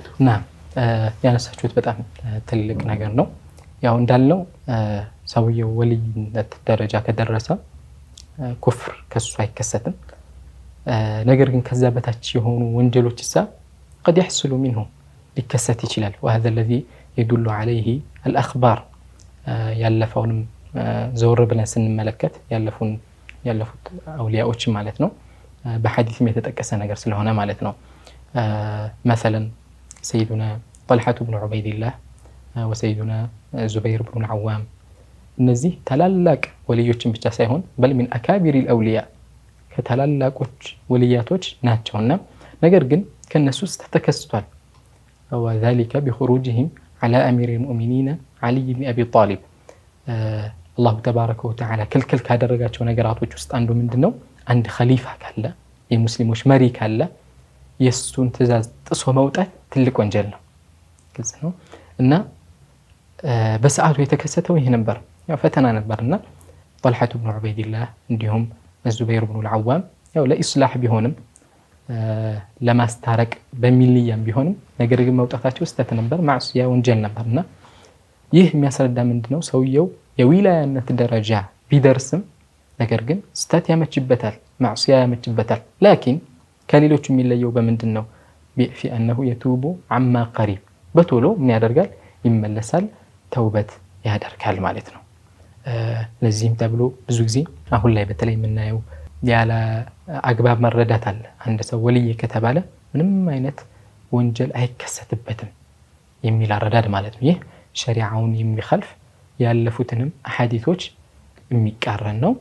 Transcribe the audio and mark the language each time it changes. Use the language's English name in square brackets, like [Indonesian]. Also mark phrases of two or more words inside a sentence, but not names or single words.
[Amharic] ያነሳችሁት በጣም ትልቅ ነገር ነው ያው እንዳልነው ሰውየው ወልይነት ደረጃ ከደረሰ ኩፍር ከሱ አይከሰትም ነገር ግን ከዛ በታች የሆኑ ወንጀሎችሳ [Arabic] قد يحصل منه [Amharic] ሊከሰት ይችላል وهذا [Arabic] الذي يدل عليه الاخبار [Amharic] ያለፈውንም ዘወር ብለን ስንመለከት ያለፉት አውሊያዎች ማለት ነው በሐዲስም የተጠቀሰ ነገር ስለሆነ ማለት ነው مثلا [Arabic] سيدنا طلحة بن عبيد الله وسيدنا زبير بن العوام [Amharic] እነዚህ ታላላቅ ወልዮችን ብቻ ሳይሆን [Arabic] بل من اكابر الاولياء [Amharic] ከታላላቆች ወልያቶች ናቸውና ነገር ግን ከነሱ ውስጥ ተከስቷል [Arabic] وذلك بخروجهم على امير المؤمنين علي بن ابي طالب الله تبارك وتعالى كل [Amharic] ካደረጋቸው ነገራቶች ውስጥ አንዱ ምንድነው አንድ ኸሊፋ ካለ የሙስሊሞች መሪ ካለ የሱን ትእዛዝ ጥሶ መውጣት ትልቅ ወንጀል ነው ግልጽ ነው እና በሰዓቱ የተከሰተው ይሄ ነበር ያው ፈተና ነበርና طلحة بن عبيد الله እንዲሁም الزبير بن العوام ያው ለኢስላህ ቢሆንም ለማስታረቅ በሚልያም ቢሆንም ነገር ግን መውጣታቸው ስተት ነበር ማዕሲያ ወንጀል ነበርና ይህ የሚያስረዳ ምንድነው ሰውየው የዊላያነት ደረጃ ቢደርስም ነገር ግን ስተት ያመችበታል ማዕሲያ ያመችበታል لكن ከሌሎች የሚለየው በምንድነው [Arabic] في انه يتوب عما قريب [Amharic] በቶሎ ምን ያደርጋል ይመለሳል ተውበት ያደርጋል ማለት ነው ለዚህም ተብሎ ብዙ ጊዜ አሁን ላይ በተለይ የምናየው ያለ አግባብ መረዳት አለ አንድ ሰው ወልይ ከተባለ ምንም አይነት ወንጀል አይከሰትበትም የሚል አረዳድ ማለት ነው ይህ ሸሪዓውን የሚخالፍ ያለፉትንም አሐዲቶች የሚቃረን ነው